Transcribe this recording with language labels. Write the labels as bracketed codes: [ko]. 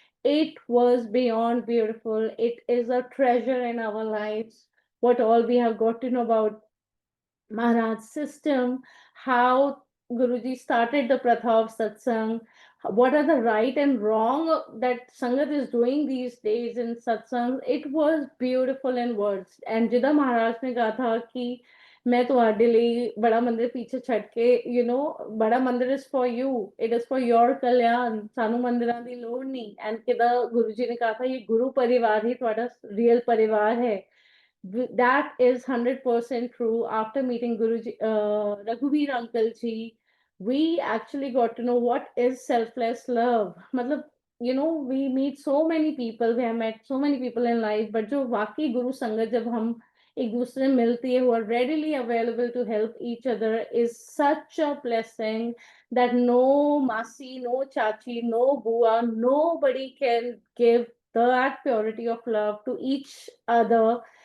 [en] It was beyond beautiful. It is a treasure in our lives. What all we have got to know about Maharaj's system, how Guruji started the Pratha of Satsang, what are the right and wrong that Sangat is doing these days in Satsang. It was beautiful in words. [hi] And Jida Maharaj ने कहा था कि मैं तुम्हारे लिए बड़ा मंदिर पीछे छट के, बड़ा मंदिर [en] is for you, it is for your [hi] कल्याण, [pa] सानू मंदिरां दी लोड़ नहीं। [hi] एंड किदा गुरुजी ने कहा था ये गुरु परिवार ही तुम्हारा रियल परिवार है। [en] That is 100% true. After meeting Guruji, Raghuveer Uncle Ji, we actually got to know what is selfless love. मतलब, we meet so many people, we have met so many people in life, but [hi] जो वाकई गुरु संगत जब हम एक दूसरे मिलती है, [en] who are readily available to help each other, is such a blessing that no masi, no chachi, no bua, nobody can give that purity of love to each other.